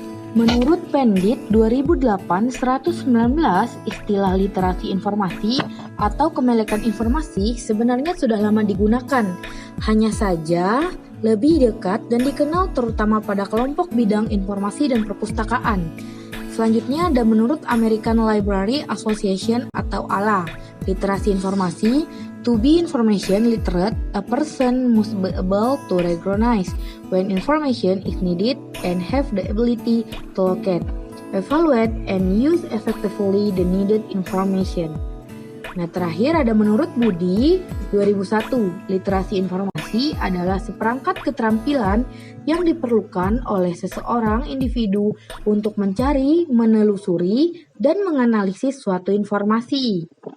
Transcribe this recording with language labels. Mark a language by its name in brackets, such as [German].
[Indonesian] Menurut Pendit 2008-119, istilah literasi informasi atau kemelekan informasi sebenarnya sudah lama digunakan, hanya saja lebih dekat dan dikenal terutama pada kelompok bidang informasi dan perpustakaan. Selanjutnya ada menurut American Library Association atau ALA. Literasi informasi, [English] to be information literate, a person must be able to recognize when information is needed and have the ability to locate, evaluate, and use effectively the needed information. [Indonesian] Nah, terakhir ada menurut Budi 2001, literasi informasi adalah seperangkat keterampilan yang diperlukan oleh seseorang individu untuk mencari, menelusuri, dan menganalisis suatu informasi.